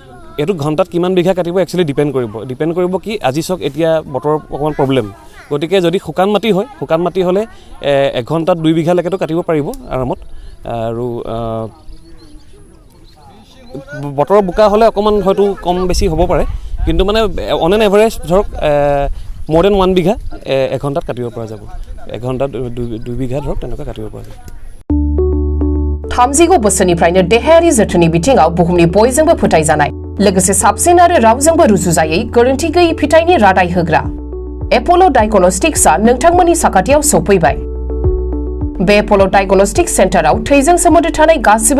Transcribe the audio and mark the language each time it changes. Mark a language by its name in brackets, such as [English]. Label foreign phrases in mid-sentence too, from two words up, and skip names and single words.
[Assamese] এইটো ঘণ্টাত কিমান বিঘা কাটিব [English] actually depend [Assamese] কৰিব কি আজি চাওক এতিয়া বতৰৰ অকণমান প্ৰব্লেম গতিকে যদি শুকান মাটি হ'লে 1 ঘণ্টাত 2 বিঘালৈকেতো কাটিব পাৰিব আৰামত আৰু বতৰৰ বোকা হ'লে অকণমান হয়তো কম বেছি হ'ব পাৰে কিন্তু মানে [English] on an average [Assamese] ধৰক [English] more than 1 [Assamese] বিঘা 1 ঘণ্টাত কাটিব পৰা যাব 1 ঘণ্টাত 2 বিঘা ধৰক তেনেকুৱা কাটিব পৰা যাব [Bodo] थामजिगु बोसोरनिफ्रायनो देहायारि जोथोननि बिथिङाव बुहुमनि बयजोंबो फोथायजानाय लोगोसे साबसिन आरो रावजोंबो रुजुजायै गोरोन्थि गैयै फिथाइनि रादाय होग्रा एपोलो डायग्नोस्टिक्सआ नोंथांमोननि साखाथियाव सौफैबाय बे एपोलो डायग्नोस्टिक्स सेन्टाराव थैजों सोमोन्दो थानाय गासिबो